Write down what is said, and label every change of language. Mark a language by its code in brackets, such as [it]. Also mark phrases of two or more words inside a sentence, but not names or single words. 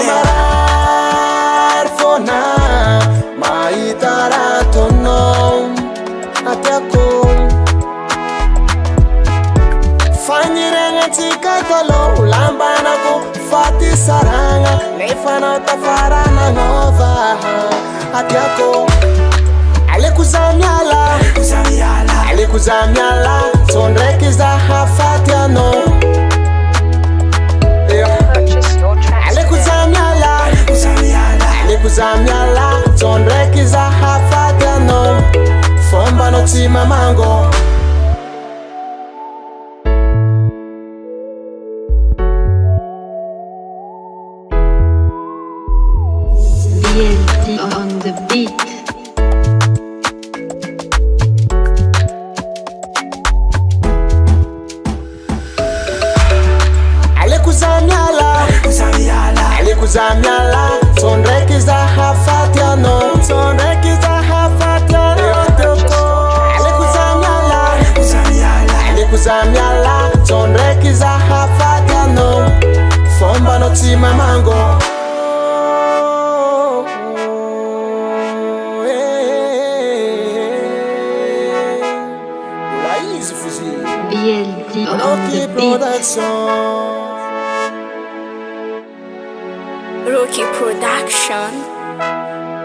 [mg] marary fôna mahita raha ataonao atiako faniriagnatsika taloha lambanako faty saragna nefa anao tafarana nova atiako aleko za miala aleko za miala so ndraiky zaha faty anao [en] Purchase your tracks [mg] aleko [en] today. [mg] za miala aleko za miala so ndraiky zaha faty anao fomba anao tsy mamango [en] BLT on the beat. [mg] aleko za miala aleko za miala so ndraiky zaha faty anao so ndraiky zaha faty anao aleko za miala aleko za miala so ndraiky zaha faty anao fomba anao tsy mamango ola izy fozy [en] BLT on Rocky the beat. Production Rookie Production.